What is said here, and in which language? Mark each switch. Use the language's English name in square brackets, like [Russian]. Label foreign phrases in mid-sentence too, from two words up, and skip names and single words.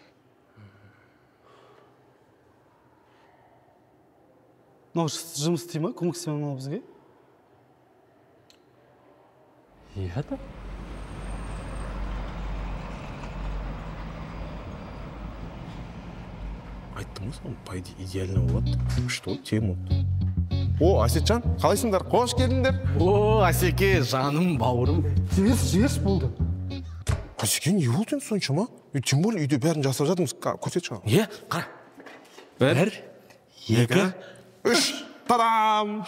[Kazakh] Мынау жұмыс істей ма? Көмектесе ма бізге? Иә да? Айттым ғой соны, [Russian] по идее идеально [Kazakh] болады. [Russian] Что, тему. О, [Kazakh] Асетжан, қалайсыңдар? Қош келдіңдер. О, Асеке, жаным, бауырым. Жіберші болды. Асеке, не болды енді соншама? [Russian] Тем более [Kazakh] үйде бәрін жасап жатырмыз. Көрсетші ғана. Е, қара. Бір, екі, үш. Тадам!